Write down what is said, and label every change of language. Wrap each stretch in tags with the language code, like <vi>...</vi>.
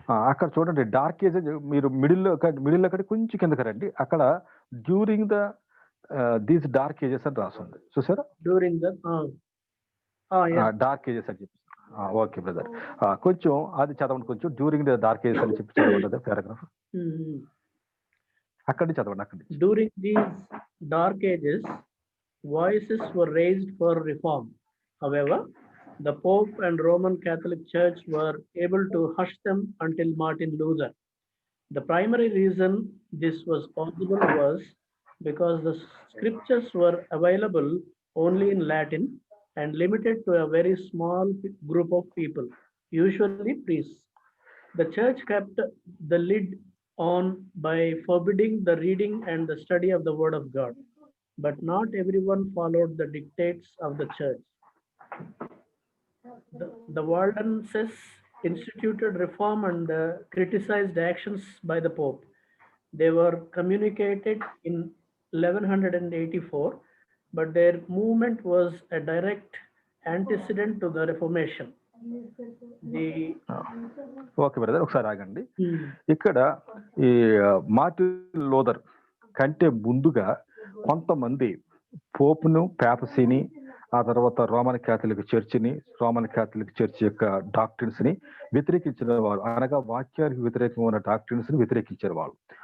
<te>అక్కడ చూడండి dark age మీరు మిడిల్లో కంటే కొంచెం కిందకి రండి. అక్కడ during the these dark ages అని రాస్తుంది చూసారా? డ్యూరింగ్ ద డార్క్ ఏజెస్ అని చెప్పి. ఓకే బ్రదర్, కొంచెం అది చదవండి. కొంచెం డ్యూరింగ్ ద డార్క్ ఏజెస్ అని చెప్పి చదవండి పారాగ్రాఫ్. అక్కడి చదవండి. అక్కడి</te> <en>During these dark ages voices were raised for reform. However, the Pope and Roman Catholic Church were able to hush them until Martin Luther. The primary reason this was possible was because the scriptures were available only in Latin and limited to a very small group of people, usually priests. The church kept the lid on by forbidding the reading and the study of the Word of God. But not everyone followed the dictates of the church. The Waldenses instituted reform and criticized actions by the Pope. They were communicated in 1184, but their movement was a direct antecedent to the Reformation.</en> <te>Okay brother, ఒకసారి ఆగండి. ఇక్కడ ఈ Martin Luther కంటే ముందుగా కొంతమంది పోపును, పేపసీని, ఆ తర్వాత Roman Catholic చర్చిని, Roman Catholic church యొక్క డాక్ట్రిన్స్ ని వ్యతిరేకించిన వారు, అనగా వాక్యానికి వ్యతిరేకమైన డాక్ట్రిన్స్ ని వ్యతిరేకించిన వాళ్ళు.</te>